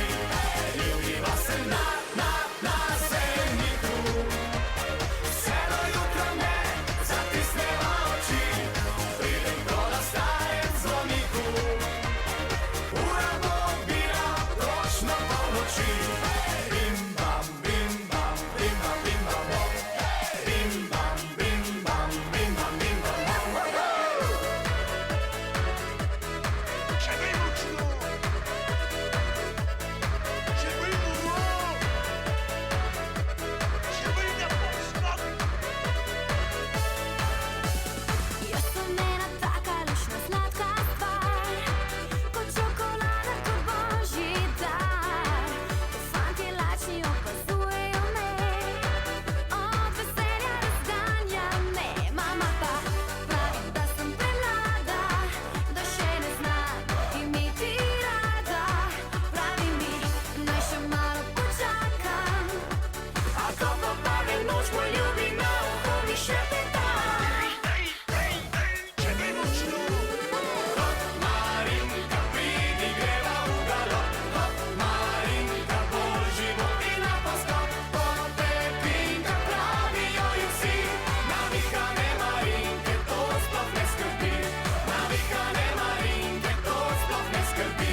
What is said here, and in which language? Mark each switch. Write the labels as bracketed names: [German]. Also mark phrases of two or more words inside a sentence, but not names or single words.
[Slovenian] Ljubiva se na sejniku, vse do jutra ne zatisneva oči. Pridem, ko na starem zvoniku ura bo odbila točno polnoči. Bim bam, bim bam, bim bam, bim bam, bom. Bim bam, bim bam, bim bam, bim bam, bom. [French] J'avais mon culot. J'ai voulu mon mot. J'ai voulu la posta. [Slovenian] Jaz sem ena taka lušna sladka stvar, kot čokolada, kot božji dar. Ko fantje lačni opazujejo me, od veselja razganja me. Mama pa pravi, da sem premlada, da še ne znam imeti rada. Pravi mi, naj še malo počakam, A ko popade noč, moj ljubi, na uho mi šepeta. [French] J'avais mon culot. Hop, [Slovenian] Marinka, pridi, greva v galop. Hop, Marinka, bolj životina poskop. Popepinka, pravijo ji vsi. Navihane Marinke, to sploh ne skrbi. Navihane Marinke, to sploh ne skrbi.